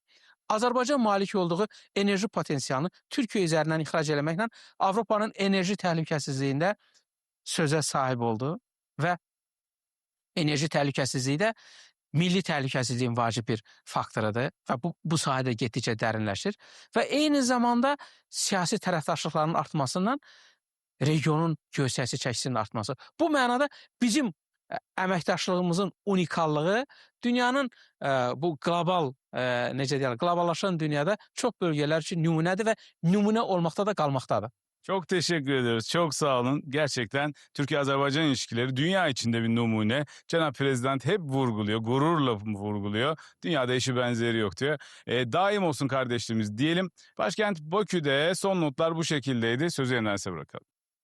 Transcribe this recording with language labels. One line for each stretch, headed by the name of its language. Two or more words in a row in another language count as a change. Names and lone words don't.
Azerbaijani: Azərbaycan malik olduğu enerji potensialını Türkiyə üzərindən ixrac eləməklə Avropanın enerji təhlükəsizliyində sözə sahib oldu və enerji təhlükəsizliyi də milli təhlükəsizliyin vacib bir faktorudur və bu sahədə getdikcə dərinləşir və eyni zamanda siyasi tərəfdaşlıqların artmasından regionun geosiyasi çəkisinin artması. Bu mənada bizim əməkdaşlığımızın unikallığı dünyanın bu qlobal, necə deyirlər, qloballaşan dünyada çox bölgələr üçün nümunədir və nümunə olmaqda da qalmaqdadır.
Turkish: Çok teşekkür ediyoruz. Çok sağ olun. Gerçekten Türkiye-Azerbaycan ilişkileri dünya içinde bir numune. Cenab Prezident hep vurguluyor, gururla vurguluyor. Dünyada eşi benzeri yok diyor. Daim olsun kardeşliğimiz diyelim. Başkent Bakü'de son notlar bu şekildeydi. Sözü Enes'e bırakalım.